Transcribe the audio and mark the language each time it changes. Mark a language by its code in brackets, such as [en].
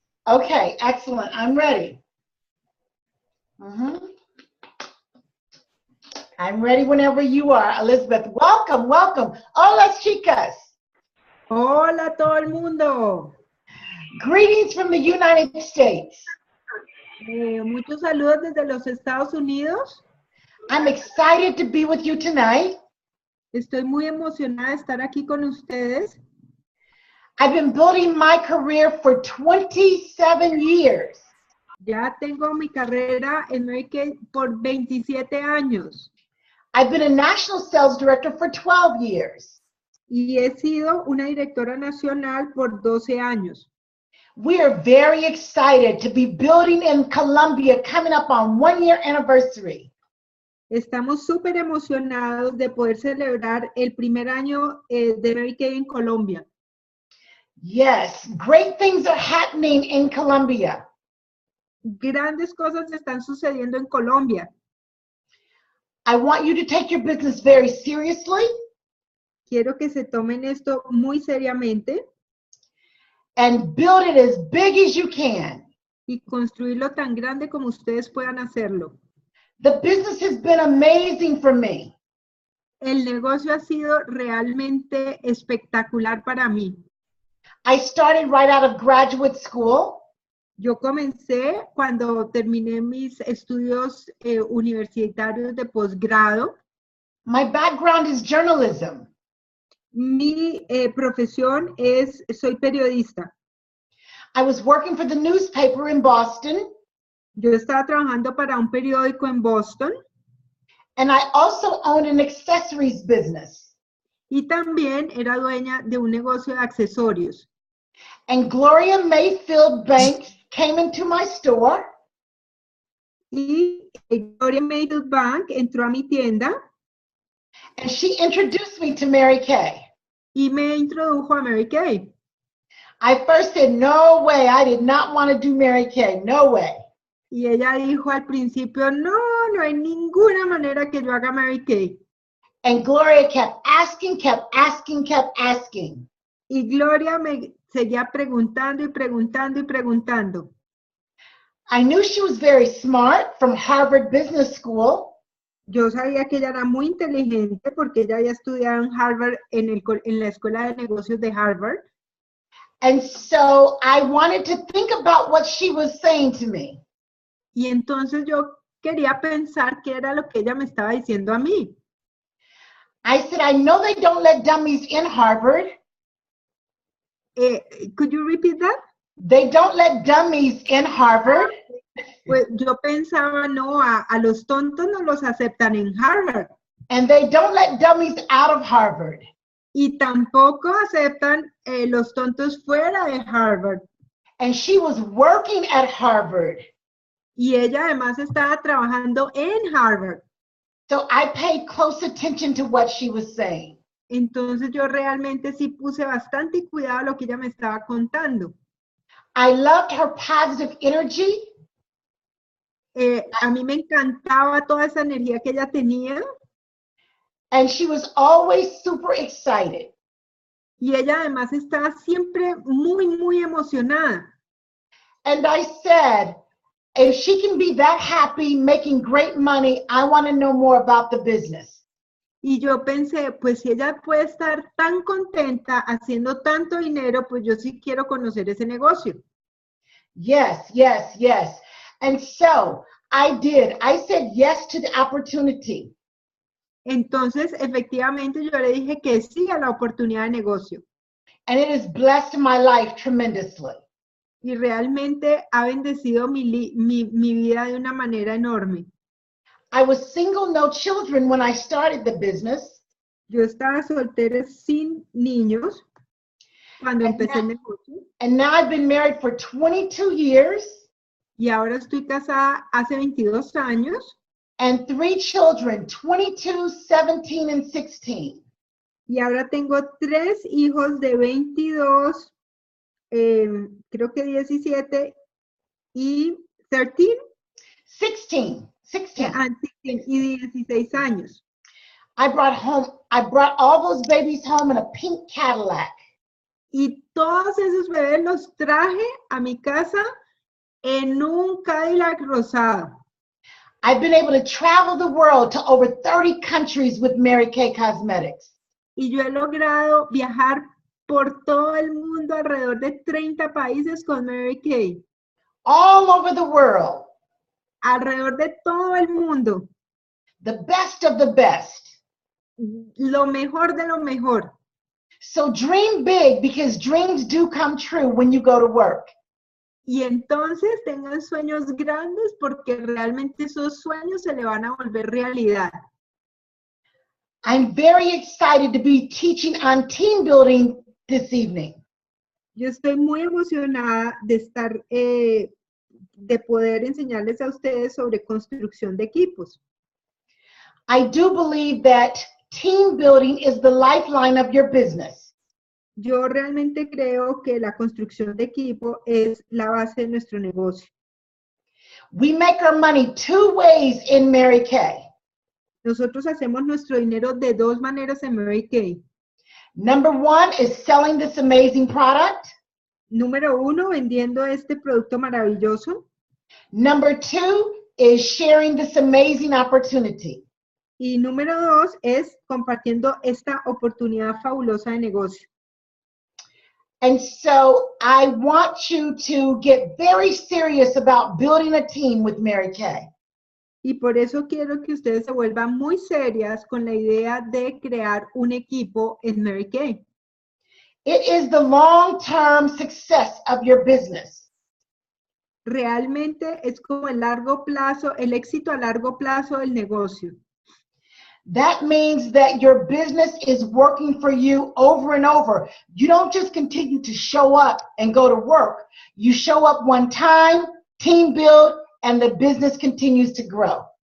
[en] Okay, excellent. I'm ready. I'm ready whenever you are, Elizabeth. Welcome, welcome. [es] Hola, chicas. Hola, todo el mundo. [en] Greetings from the United States. [es] Muchos saludos desde los Estados Unidos. [en] I'm excited to be with you tonight. [es] Estoy muy emocionada de estar aquí con ustedes. [en] I've been building my career for 27 years. [es] Ya tengo mi carrera en Mary Kay por 27 años. [en] I've been a national sales director for 12 years. [es] Y he sido una directora nacional por 12 años. [en] We are very excited to be building in Colombia, coming up on 1-year anniversary. [es] Estamos súper emocionados de poder celebrar el primer año de Mary Kay en Colombia. [en] Yes, great things are happening in Colombia. [es] Grandes cosas están sucediendo en Colombia. [en] I want you to take your business very seriously. [es] Quiero que se tomen esto muy seriamente. [en] And build it as big as you can. [es] Y construirlo tan grande como ustedes puedan hacerlo. [en] The business has been amazing for me. [es] El negocio ha sido realmente espectacular para mí. [en] I started right out of graduate school. [es] Yo comencé cuando terminé mis estudios universitarios de posgrado. [en] My background is journalism. [es] Mi profesión soy periodista. [en] I was working for the newspaper in Boston. [es] Yo estaba trabajando para un periódico en Boston. [en] And I also owned an accessories business. [es] Y también era dueña de un negocio de accesorios. [en] And Gloria Mayfield Banks came into my store. [es] Y Gloria Mayfield Bank entró a mi tienda. [en] And she introduced me to Mary Kay. [es] Y me introdujo a Mary Kay. [en] I first said, no way, I did not want to do Mary Kay, no way. [es] Y ella dijo al principio, no hay ninguna manera que yo haga Mary Kay. [en] And Gloria kept asking, kept asking, kept asking. [es] Y Gloria me seguía preguntando y preguntando y preguntando. [en] I knew she was very smart from Harvard Business School. [es] Yo sabía que ella era muy inteligente porque ella había estudiado en Harvard, en la Escuela de Negocios de Harvard. [en] And so I wanted to think about what she was saying to me. [es] Y entonces yo quería pensar qué era lo que ella me estaba diciendo a mí. [en] I said, I know they don't let dummies in Harvard. Could you repeat that? They don't let dummies in Harvard. [es] Pues yo pensaba, no, a los tontos no los aceptan en Harvard. [en] And they don't let dummies out of Harvard. [es] Y tampoco aceptan los tontos fuera de Harvard. [en] And she was working at Harvard. [es] Y ella además estaba trabajando en Harvard. [en] So I paid close attention to what she was saying. [es] Entonces yo realmente sí puse bastante cuidado a lo que ella me estaba contando. [en] I loved her positive energy. [es] A mí me encantaba toda esa energía que ella tenía. [en] And she was always super excited. [es] Y ella además estaba siempre muy, muy emocionada. [en] And I said, if she can be that happy, making great money, I want to know more about the business. [es] Y yo pensé, pues si ella puede estar tan contenta haciendo tanto dinero, pues yo sí quiero conocer ese negocio. [en] Yes, yes, yes. And so I did. I said yes to the opportunity. [es] Entonces, efectivamente, yo le dije que sí a la oportunidad de negocio. [en] And it has blessed my life tremendously. [es] Y realmente ha bendecido mi vida de una manera enorme. [en] I was single, no children when I started the business. [es] Yo estaba soltera sin niños cuando empecé el negocio. [en] And now I've been married for 22 years. [es] Y ahora estoy casada hace 22 años. [en] And 3 children, 22, 17, and 16. [es] Y ahora tengo 3 hijos de 22, creo que 17 y 13. [en] 16. 16. [es] Y 16 años. [en] I brought all those babies home in a pink Cadillac. [es] Y todos esos bebés los traje a mi casa en un Cadillac rosado. [en] I've been able to travel the world to over 30 countries with Mary Kay Cosmetics. [es] Y yo he logrado viajar por todo el mundo, alrededor de 30 países con Mary Kay. [en] All over the world. [es] Alrededor de todo el mundo. [en] The best of the best. [es] Lo mejor de lo mejor. [en] So dream big, because dreams do come true when you go to work. [es] Y entonces tengan sueños grandes, porque realmente esos sueños se le van a volver realidad. [en] I'm very excited to be teaching on team building this evening. [es] Yo estoy muy emocionada de estar, de poder enseñarles a ustedes sobre construcción de equipos. [en] I do believe that team building is the lifeline of your business. [es] Yo realmente creo que la construcción de equipo es la base de nuestro negocio. [en] We make our money 2 ways in Mary Kay. [es] Nosotros hacemos nuestro dinero de 2 maneras en Mary Kay. [en] Number 1 is selling this amazing product. [es] Número 1, vendiendo este producto maravilloso. [en] Number 2 is sharing this amazing opportunity. [es] Y número 2 es compartiendo esta oportunidad fabulosa de negocio. [en] And so I want you to get very serious about building a team with Mary Kay. [es] Y por eso quiero que ustedes se vuelvan muy serias con la idea de crear un equipo en Mary Kay. [en] It is the long-term success of your business. [es] Realmente es como el largo plazo, el éxito a largo plazo del negocio. [en] That means that your business is working for you over and over. You don't just continue to show up and go to work. You show up one time, team build, and the business continues to grow.